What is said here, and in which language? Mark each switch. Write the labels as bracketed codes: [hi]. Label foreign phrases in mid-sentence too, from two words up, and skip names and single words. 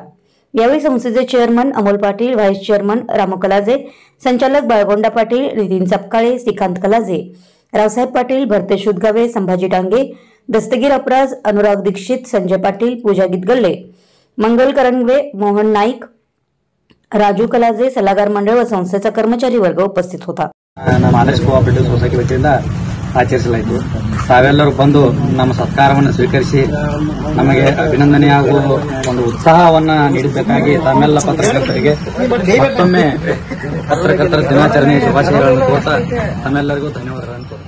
[mr] यावेळी संस्थेचे चेअरमन अमोल पाटील, व्हाईस चेअरमन रामू कलाजे, संचालक बाळगोंडा पाटील, नितीन चपकाळे, श्रीकांत कलाजे, रावसाहेब पाटील, भरतेश उदगावे, संभाजी डांगे, दस्तगीर अपराज, अनुराग दीक्षित, संजय पाटील, पूजा गितगल्ले, मंगल करंगवे, मोहन नाईक, राजू कलाजे, सल्लागार मंडळ व संस्थेचा कर्मचारी वर्ग उपस्थित होता। [kn] ನಮ್ಮ ಆದರ್ಶ ಕೋಆಪರೇಟಿವ್ ಸೊಸೈಟಿ ವತಿಯಿಂದ ಆಚರಿಸಲಾಯಿತು। ತಾವೆಲ್ಲರೂ ಬಂದು ನಮ್ಮ ಸತ್ಕಾರವನ್ನು ಸ್ವೀಕರಿಸಿ ನಮಗೆ ಅಭಿನಂದನೆ ಹಾಗೂ ಒಂದು ಉತ್ಸಾಹವನ್ನು ನೀಡಬೇಕಾಗಿ ತಮ್ಮೆಲ್ಲ ಪತ್ರಕರ್ತರಿಗೆ ಮತ್ತೊಮ್ಮೆ ಪತ್ರಕರ್ತರ ದಿನಾಚರಣೆ ಶುಭಾಶಯಗಳನ್ನು ಕೋರ್ತಾ ತಮ್ಮೆಲ್ಲರಿಗೂ ಧನ್ಯವಾದಗಳು।